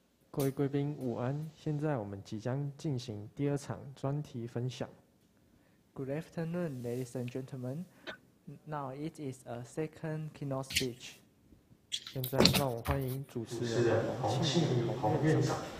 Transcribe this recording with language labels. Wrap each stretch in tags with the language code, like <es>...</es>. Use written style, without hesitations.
<zh>各位贵宾午安，现在我们即将进行第2场专题分享。</zh> <en>Good afternoon, ladies and gentlemen. Now it is a second keynote speech.</en> <zh>现在让我欢迎主持人洪庆怡院长。</zh>